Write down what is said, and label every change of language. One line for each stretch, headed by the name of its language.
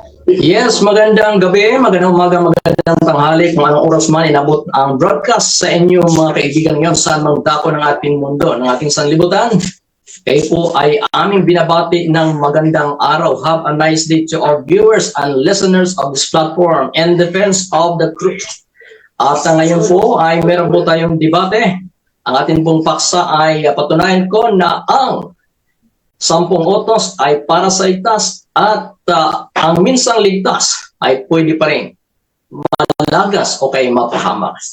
Filipino: Yes, magandang gabi, magandang umaga, magandang tanghali. Kung anong oras man inabot ang broadcast sa inyo mga kaibigan ngayon saan mang dako ng ating mundo, ng ating sanlibutan. Kayo po ay aming binabati ng magandang araw.
English: Have a nice day to our viewers and listeners of this platform in defense of the truth.
Filipino: At ngayon po ay meron po tayong debate. Ang ating pong paksa ay patunayan ko na ang 10 utos ay para sa ligtas at ang minsang ligtas ay pwede pa rin malagas o kay mapahamak.